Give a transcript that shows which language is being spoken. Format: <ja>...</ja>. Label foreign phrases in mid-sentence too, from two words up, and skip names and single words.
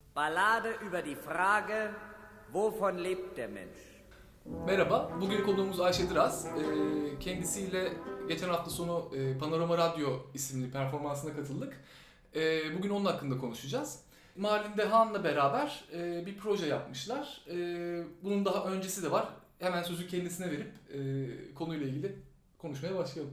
<de>Ballade über die Frage, wovon lebt der Mensch?</de> <tr>Merhaba, bugün konuğumuz Ayşe Dıraz. Kendisiyle geçen hafta sonu Panorama Radyo isimli performansına katıldık. Bugün onun hakkında konuşacağız. Malinde Han'la beraber bir proje yapmışlar. Bunun daha öncesi de var. Hemen sözü kendisine verip konuyla ilgili konuşmaya başlayalım.</tr>